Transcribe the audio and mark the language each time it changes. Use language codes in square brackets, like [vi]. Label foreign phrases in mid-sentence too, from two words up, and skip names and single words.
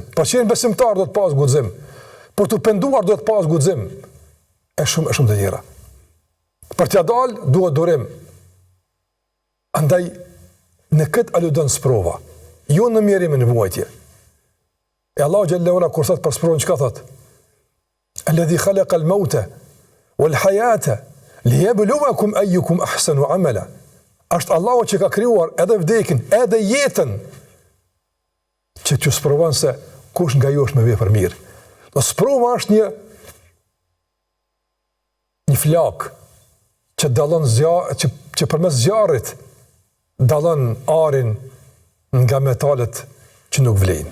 [sq] Për qenë besimtar do të pas guxim. Për të penduar do të pas guxim. E shumë të tjera. Për t'ja dalë duhet durim. Andaj në këtë aludon sprova. Jo në mjerimin e vuajtje. E Allahu [ar] جل وعلا [sq] kur thot për sprovën çka thot? [ar] الذي خلق الموت والحياة ليبلوكم أيكم أحسن عملا. [sq] Është Allahu që ka krijuar edhe vdekjen, edhe jetën, që t'ju sprovon se kush nga ju është me vepër mirë. Do sprova është një flak që dallon që përmes zjarrit dallon arin nga metalet që nuk vlejnë.